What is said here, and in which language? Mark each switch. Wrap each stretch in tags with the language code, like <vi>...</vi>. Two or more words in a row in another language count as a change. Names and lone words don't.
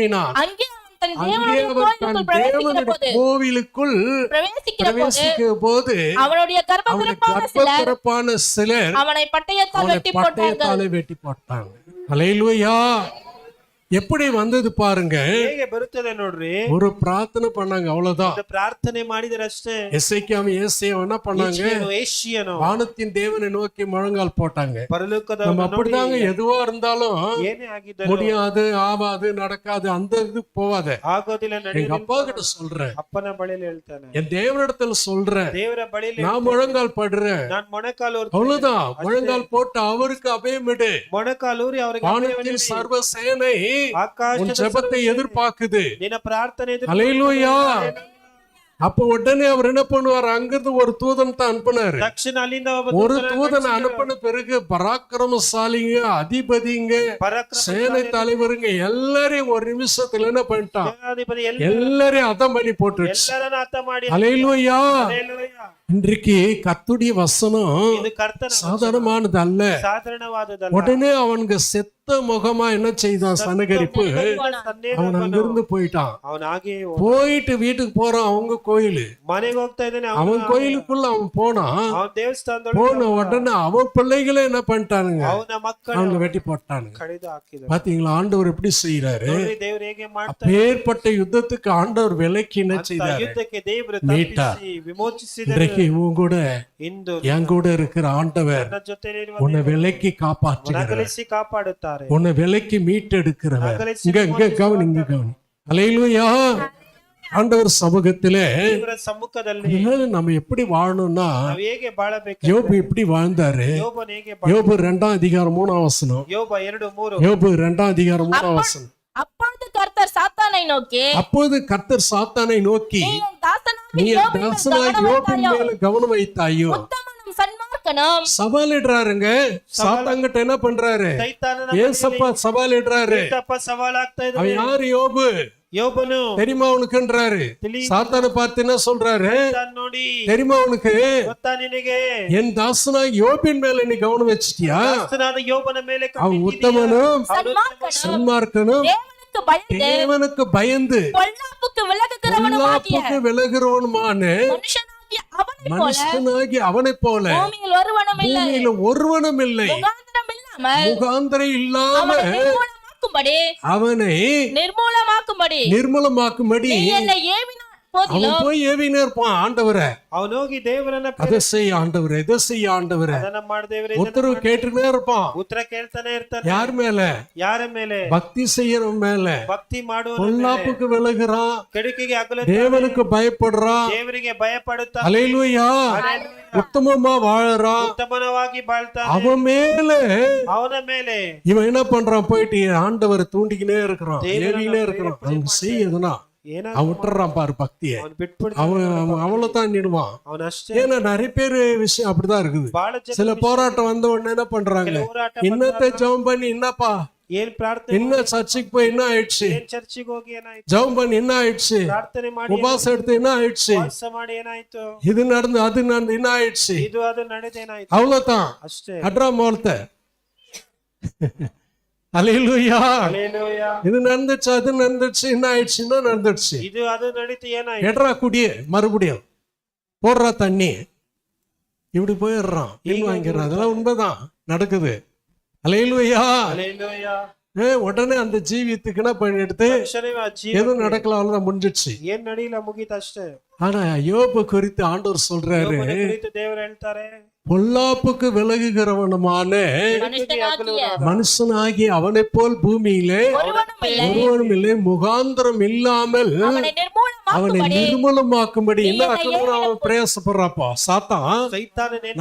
<ta>அங்கே அவன் தன் அங்கே தேவனுடைய அவர் தன் கோயிலுக்குள் பிரவேசிக்கிற தேவனுடைய போது கோவிலுக்குள் பிரவேசிக்கிற போது அவனுடைய அவனுடைய கர்ப்பத்திற்கான சிலர் கர்ப்பப்பிறப்பான சிலர் அவனை பட்டயத்தால் அவனை வெட்டி போட்டார்கள். பட்டயத்தாலே வெட்டி போட்டாங்க. அல்லேலூயா. எப்படி வந்தது பாருங்க.</ta> <kn>ಹೇಗೆ ಬರುತ್ತದೆ ನೋಡ್ರಿ.</kn> <ta>ஒரு பிரார்த்தனை பண்ணாங்க, அவ்வளவுதான்.</ta> <kn>ಒಂದು ಪ್ರಾರ್ಥನೆ ಮಾಡಿದರಷ್ಟೇ.</kn> <ta>எசேக்கியாவும் ஏசாயாவும் என்ன பண்ணாங்க?</ta> <kn>ಏಷಿಯನು</kn> <ta>வானத்தின் தேவனை நோக்கி முழங்கால் போட்டாங்க.</ta> <kn>ಪರಲೋಕದ</kn> <ta>நம்ம அப்படிதாங்க, எதுவா இருந்தாலும்</ta> <kn>ಏನೇ ಆಗಿದ್ದರೂ</kn> <ta>முடியாது, ஆவாது, நடக்காது, அந்த இது போவாத.</ta> <kn>ಆಗೋದಿಲ್ಲ,</kn> <ta>எங்க</ta> <kn>ನಡೆಯೋದಿಲ್ಲ.</kn> <ta>அப்பா கிட்ட சொல்றேன்,</ta> <kn>ಅಪ್ಪನ ಬಳಿಯಲ್ಲಿ ಹೇಳ್ತಾನೆ,</kn> <ta>என் தேவனிடத்துல சொல்றேன்,</ta> <kn>ದೇವರ ಬಳಿಯಲ್ಲಿ</kn> <ta>நான் முழங்கால் படுறேன்.</ta> <kn>ನಾನು ಮೊಣಕಾಲು</kn> <ta>அவ்வளவுதான். முழங்கால் போட்டு அவருக்கு அபயமிடு.</ta> <kn>ಮೊಣಕಾಲೂರಿ ಅವರಿಗೆ</kn> <ta>வானத்தின் சர்வ சேனை உன்</ta> <kn>ಆಕಾಶದ</kn> <ta>ஜெபத்தை எதிர்பார்க்குது.</ta> <kn>ನಿನ್ನ ಪ್ರಾರ್ಥನೆ</kn> <ta>அல்லேலூயா. அப்ப உடனே அவர் என்ன பண்ணுவார்? அங்கிருந்து ஒரு தூதன் தான் அனுப்புனாரு.</ta> <kn>ತಕ್ಷಣ ಅಲ್ಲಿಂದ ಒಬ್ಬ</kn> <ta>ஒரு தூதன் அனுப்பின பிறகு பராக்கிரமசாலிங்க, அதிபதிங்க, சேனை தலைவருங்க எல்லாரையும் ஒரு நிமிஷத்துல என்ன பண்ணிட்டான்?</ta> <kn>ಸೇನಾಧಿಪತಿ</kn> <ta>எல்லாரையும் அதம் பண்ணி போட்டுடுச்சு.</ta> <kn>ಎಲ್ಲರನ್ನ ಹತ ಮಾಡಿ.</kn> <ta>அல்லேலூயா.</ta> <kn>ಹಲ್ಲೆಲೂಯಾ.</kn> <ta>இன்றைக்கு கர்த்தருடைய வசனம்</ta> <kn>ಇದು ಕರ್ತನ</kn> <ta>சாதாரணமானது அல்ல.</ta> <kn>ಸಾಧಾರಣವಾದದಲ್ಲ.</kn> <ta>உடனே அவனுக்கு செத்த முகமா என்ன செய்தான்? சனகரிப்பு. அவன் அங்கிருந்து போயிட்டான்.</ta> <kn>ಅವನ ಹಾಗೆ</kn> <ta>போயிட்டு வீட்டுக்கு போறான். அவங்க கோயிலு,</ta> <kn>ಮನೆಗೆ ಹೋಗ್ತಾ ಇದ್ದಾನೆ.</kn> <ta>அவன் கோயிலுக்குள்ள அவன் போனான்.</ta> <kn>ಅವನ ದೇವಸ್ಥಾನದೊಳಗೆ</kn> <ta>போன உடனே அவன் பிள்ளைகளே என்ன பண்ணிட்டானுங்க?</ta> <kn>ಅವನ ಮಕ್ಕಳು</kn> <ta>அவங்க வெட்டி போட்டானுங்க.</ta> <kn>ಕಡಿದು ಹಾಕಿದರು.</kn> <ta>பாத்தீங்களா ஆண்டவர் எப்படி செய்யறாரு?</ta> <kn>ದೇವರು ಹೇಗೆ ಮಾಡ್ತಾರೆ?</kn> <ta>ஏற்பட்ட யுத்தத்துக்கு ஆண்டவர் விலைக்கு என்ன செய்தாரு?</ta> <kn>ಯುದ್ಧಕ್ಕೆ ದೇವರು</kn> <ta>மீட்டா.</ta> <kn>ತಪ್ಪಿಸಿ ವಿಮೋಚಿಸಿದರು.</kn> <ta>இன்றைக்கு உன் கூட</ta> <kn>ಇಂದು</kn> <ta>என் கூட இருக்கிற ஆண்டவர்</ta> <kn>ನನ್ನ ಜೊತೆಲಿರುವ</kn> <ta>உன்னை விலைக்கு காப்பாற்றுகிறார்.</ta> <kn>ನಗಲಿಸಿ ಕಾಪಾಡುತ್ತಾರೆ.</kn> <ta>உன்னை விலைக்கு மீட்டெடுக்கிறவர். இங்க கவனி, இங்க கவனி. அல்லேலூயா. ஆண்டவர் சமூகத்திலே</ta> <kn>ದೇವರ ಸಮ್ಮುಖದಲ್ಲಿ</kn> <ta>அதனால நம்ம எப்படி வாழணும்னா,</ta> <kn>ನಾವು ಹೇಗೆ ಬಾಳಬೇಕು?</kn> <ta>யோபு எப்படி வாழ்ந்தாரு?</ta> <kn>ಯೋಬನ ಹೇಗೆ</kn> <ta>யோபு 2:3</ta> <kn>ಯೋಬ 2:3.</kn> <ta>யோபு 2:3 அப்பொழுது கர்த்தர் சாத்தானை நோக்கி, அப்போது கர்த்தர் சாத்தானை நோக்கி, நீ என் தாசனாகிய நீ யோபின் மேல் தாசனாய் கவனம் யோபின் வைத்தாயோ? மேல கவனம் வைத்தாயோ? உத்தமனும் சன்மார்க்கனும் சவாலிடுறாருங்க. சாத்தாங்கிட்ட என்ன பண்றாரு?</ta> <kn>ಸೈತಾನನ</kn> <ta>ஏசப்பா சவாலிடுறாரு.</ta> <kn>ತಪ್ಪ ಸವಾಲಾಗ್ತಾ</kn> <ta>அவன்</ta> <kn>ಇದ್ದಾನೆ.</kn> <ta>யாரு? யோபு.</ta> <kn>ಯೋಬನು</kn> <ta>தெரியுமா உனக்குன்றாரு. சாத்தானை பார்த்து என்ன சொல்றாரு?</ta> <kn>ತಾನ್ ನೋಡಿ,</kn> <ta>தெரியுமா உனக்கு?</ta> <kn>ಗೊತ್ತಾ ನಿನಗೆ?</kn> <ta>என் தாசனாய் யோபின் மேல நீ கவனம் வச்சிட்டியா?</ta> <kn>ದಾಸನಾದ ಯೋಬನ ಮೇಲೆ</kn> <ta>அவன்</ta> <kn>ಕಣ್ಣಿಟ್ಟಿದ್ದೀಯಾ?</kn> <ta>உத்தமனும் சன்மார்க்கனும் சன்மார்க்கனும் தேவனுக்கு பயந்து தேவனுக்கு பயந்து பொல்லாப்புக்கு விலகுகிறவனுமாகிய பொல்லாப்புக்கு விலகுறவனுமான மனுஷனாகிய அவனைப் போல மனுஷனாகி அவனைப் போல பூமியில் ஒருவனும் இல்லை. பூமியில ஒருவனும் இல்லை. முகாந்திரம் இல்லாமல் முகாந்திரம் இல்லாம அவனை அவனை நிர்மூலமாக்கும்படி நிர்மூலமாக்கும்படி நீ என்னை ஏவின அவன் போதிலும் போய் ஏவினே இருப்பான். ஆண்டவரை</ta> <kn>ಅವನು ಹೋಗಿ ದೇವರನ್ನ</kn> <ta>அதை செய்ய ஆண்டவரை, இதை செய்ய ஆண்டவரை</ta> <kn>ಅದನ್ನ ಮಾಡು ದೇವರೇ,</kn> <ta>உத்தரவு கேட்டுக்கிட்டே இருப்பான்.</ta> <kn>ಉತ್ತರ ಕೇಳ್ತಾನೆ ಇರ್ತಾನೆ.</kn> <ta>யார் மேல?</ta> <kn>ಯಾರ ಮೇಲೆ?</kn> <ta>பக்தி செய்யறவன் மேல.</ta> <kn>ಭಕ್ತಿ ಮಾಡುವ</kn> <ta>பொல்லாப்புக்கு விலகுறான்,</ta> <kn>ಕೆಡುಕಿಗೆ ಅಗಲ</kn> <ta>தேவனுக்கு பயப்படுறான்.</ta> <kn>ದೇವರಿಗೆ ಭಯ ಪಡುತ್ತಾ</kn> <ta>அல்லேலூயா. உத்தமமா வாழறான்.</ta> <kn>ಉತ್ತಮನವಾಗಿ ಬಾಳ್ತಾನೆ.</kn> <ta>அவன் மேல</ta> <kn>ಅವನ ಮೇಲೆ</kn> <ta>இவன் என்ன பண்றான்? போயிட்டு ஆண்டவரை தூண்டிக்கினே இருக்கிறான், ஏவிக்கினே இருக்கிறான். அவன் செய்யுதுன்னா</ta> <kn>ಏನಾದ್ರು</kn> <ta>அவன் விட்டுறான் பாரு பக்தியை.</ta> <kn>ಅವನು ಬಿಟ್ಬಿಡ್ತಾನೆ.</kn> <ta>அவன் அவ்வளவுதான் நிடுவான்.</ta> <kn>ಅವನ ಅಷ್ಟೇ.</kn> <ta>ஏன்னா நிறைய பேரு விஷயம் அப்படிதான் இருக்குது.</ta> <kn>ಬಹಳ ಜನ</kn> <ta>சில போராட்டம் வந்த உடனே என்ன பண்றாங்க?</ta> <kn>ಹೋರಾಟ</kn> <ta>இன்னத்தை ஜெபம் பண்ணி, என்னப்பா</ta> <kn>ಏನ್ ಪ್ರಾರ್ಥನೆ,</kn> <ta>என்ன சர்ச்சுக்கு போய் என்ன ஆயிடுச்சு?</ta> <kn>ಏನ್ ಚರ್ಚಿಗೆ ಹೋಗಿ ಏನಾಯ್ತು?</kn> <ta>ஜெபம் பண்ணி என்ன ஆயிடுச்சு?</ta> <kn>ಪ್ರಾರ್ಥನೆ ಮಾಡಿ</kn> <ta>உபாசம் எடுத்து என்ன ஆயிடுச்சு?</ta> <kn>ವಾಸ ಮಾಡಿ ಏನಾಯ್ತು?</kn> <ta>இது நடந்து அது நடந்து என்ன ஆயிடுச்சு?</ta> <kn>ಇದು ಅದು ನಡೆದೇನಾಯ್ತು?</kn> <ta>அவ்வளவுதான்.</ta> <kn>ಅಷ್ಟೇ.</kn> <ta>அட்ரா மோலத்தை. அல்லேலூயா.</ta> <kn>ಹಲ್ಲೆಲೂಯಾ.</kn> <ta>இது நடந்துச்சு, அது நடந்துச்சு, என்ன ஆயிடுச்சுன்னா நடந்துடுச்சு.</ta> <kn>ಇದು ಅದು ನಡೀತು, ಏನಾಯ್ತು?</kn> <ta>எட்ரா குடியே மறுபடியும் போடுறா தண்ணி, இப்படி போயிடுறான், பின் வாங்கிடுறான். அதெல்லாம் உண்மைதான் நடக்குது. அல்லேலூயா.</ta> <kn>ಹಲ್ಲೆಲೂಯಾ.</kn> <ta>உடனே அந்த ஜீவியத்துக்கு என்ன பண்ணி எடுத்து</ta> <kn>ಮನುಷ್ಯನೇ ಆ ಜೀವ</kn> <ta>எதுவும் நடக்கலாம், அவ்வளவுதான் முடிஞ்சிடுச்சு.</ta> <kn>ಏನ್ ನಡೀಲ, ಮುಗೀತು ಅಷ್ಟೇ.</kn> <ta>ஆனா யோபு குறித்து ஆண்டவர் சொல்றாரு,</ta> <kn>ಯೋಬನ ಕುರಿತು ದೇವರು ಹೇಳ್ತಾರೆ,</kn> <ta>பொல்லாப்புக்கு விலகுகிறவனுமான மனுஷனாகிய மனுஷனாகி அவனைப் போல் பூமியிலே ஒருவனும் இல்லை. ஒருவனும் இல்லை. முகாந்திரம் இல்லாமல் அவனை அவனை நிர்மூலமாக்கும்படி நிர்மூலமாக்கும்படி என்ன ஆக்கணும்னு அவன் பிரயாசப்படுறாப்பா. சாத்தான்</ta> <kn>ಸೈತಾನನ ಏನ್</kn>